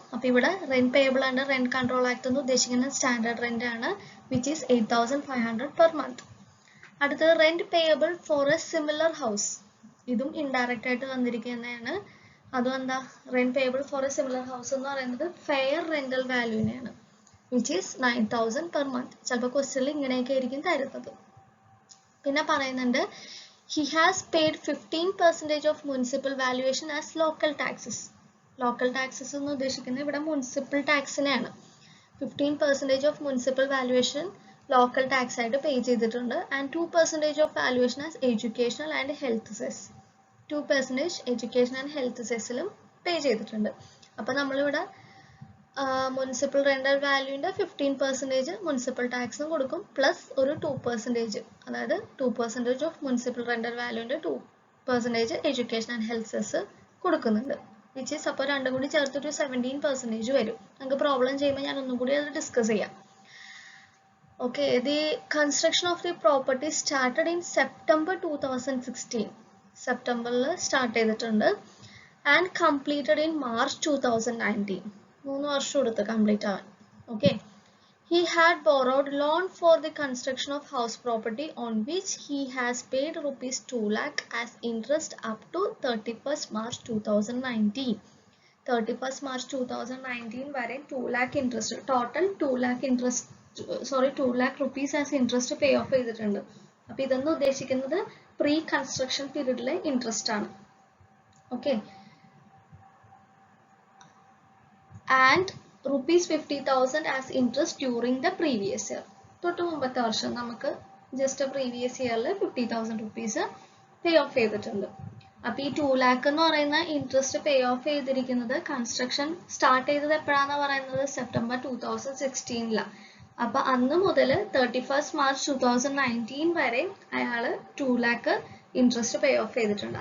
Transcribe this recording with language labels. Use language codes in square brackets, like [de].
[ml] അപ്പോൾ ഇവിടെ rent payable under rent control act എന്ന് ഉദ്ദേശിക്കുന്ന സ്റ്റാൻഡേർഡ് റെന്റ് ആണ് [en] Which is 8,500 per month. [ml] അടുത്തത് [en] Rent payable for a similar house. [ml] ഇതും ഇൻഡയറക്റ്റ് ആയിട്ട് തന്നിരിക്കുന്നതാണ്. അതും എന്താ, [en] rent payable for a similar house [ml] എന്ന് പറയുന്നത് fair rental വാല്യൂവിനെയാണ്, [en] Which is 9,000 per month. [ml] ചിലപ്പോൾ ക്വസ്റ്റ്യനിൽ ഇങ്ങനെയൊക്കെ ആയിരിക്കും തരുന്നത്. പിന്നെ പറയുന്നുണ്ട് [en] he has paid 15% of municipal valuation as local taxes. [ml] Local taxes എന്ന് ഉദ്ദേശിക്കുന്നത് ഇവിടെ municipal ടാക്സിനെയാണ്. [en] 15% of municipal valuation [ml] local tax ആയിട്ട് പേ ചെയ്തിട്ടുണ്ട്. [en] And 2% of valuation as educational and health cess. [ml] 2% education and health സെസ്സിലും പേ ചെയ്തിട്ടുണ്ട്. അപ്പോൾ നമ്മളിവിടെ മുനിസിപ്പൽ റെന്റൽ വാല്യൂവിൻ്റെ 15% മുനിസിപ്പൽ ടാക്സും കൊടുക്കും, പ്ലസ് ഒരു 2%, അതായത് 2% of municipal rental വാല്യൂവിൻ്റെ 2% education and health cess കൊടുക്കുന്നുണ്ട്. വിച്ച് ഈസ് അപ്പോൾ രണ്ടും കൂടി ചേർത്തൊരു 17% വരും. നമുക്ക് പ്രോബ്ലം ചെയ്യുമ്പോൾ ഞാൻ ഒന്നും കൂടി അത് ഡിസ്കസ് ചെയ്യാം. [en] Okay, the construction of the property started in September 2016. [ml] സെപ്റ്റംബറിൽ സ്റ്റാർട്ട് ചെയ്തിട്ടുണ്ട്. [en] And completed in March 2019. [ml] 3 വർഷം എടുത്ത് കംപ്ലീറ്റ് ആവാൻ. [en] Okay, he had borrowed loan for the construction of house property on which he has paid rupees 2 lakh as interest up to 31st March 2019. [ml] 31st March 2019 വരെ 2 lakh interest, total 2 lakh interest, [en] 2 lakh rupees as interest [ml] pay of ചെയ്തിട്ടുണ്ട്. അപ്പോൾ ഇതെന്ന് ഉദ്ദേശിക്കുന്നത് pre construction പീരീഡിലെ interest ആണ്. [en] Okay, and rupees 50,000 as interest during the previous year. [ml] തൊട്ട് മുമ്പത്തെ വർഷം നമുക്ക് ജസ്റ്റ് പ്രീവിയസ് ഇയറിൽ 50,000 റുപ്പീസ് പേ ഓഫ് ചെയ്തിട്ടുണ്ട്. അപ്പോൾ ഈ 2 lakh എന്ന് പറയുന്ന ഇൻട്രസ്റ്റ് പേ ഓഫ് ചെയ്തിരിക്കുന്നത് കൺസ്ട്രക്ഷൻ സ്റ്റാർട്ട് ചെയ്തത് എപ്പോഴാണെന്ന് പറയുന്നത് സെപ്റ്റംബർ 2016. അപ്പോൾ അന്ന് മുതൽ 31st March 2019 വരെ അയാൾ 2 lakh ഇൻട്രസ്റ്റ് പേ ഓഫ് ചെയ്തിട്ടുണ്ട്.